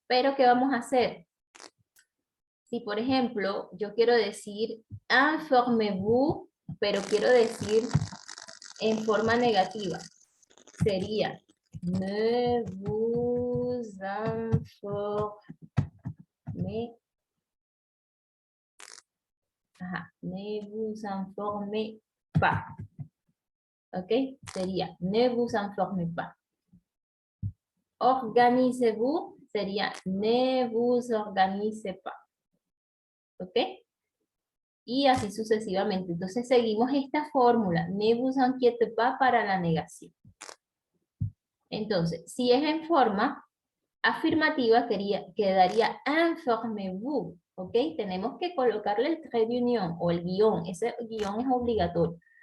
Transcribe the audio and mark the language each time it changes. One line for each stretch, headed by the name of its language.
Spanish: Pero, ¿qué vamos a hacer? Si, por ejemplo, yo quiero decir
French: informez-vous,
Spanish: pero quiero decir en forma negativa, sería
French: ne vous informez.
Spanish: Ajá,
French: ne vous informez pas.
Spanish: ¿Ok? Sería
French: ne vous informez pas. Organisez-vous
Spanish: sería
French: ne vous organisez pas.
Spanish: ¿Ok? Y así sucesivamente. Entonces seguimos esta fórmula,
French: ne vous inquiétez pas
Spanish: para la negación. Entonces, si es en forma afirmativa, quedaría
French: informez-vous,
Spanish: ¿ok? Tenemos que colocarle el
French: trait d'union
Spanish: o el guión, ese guión es obligatorio.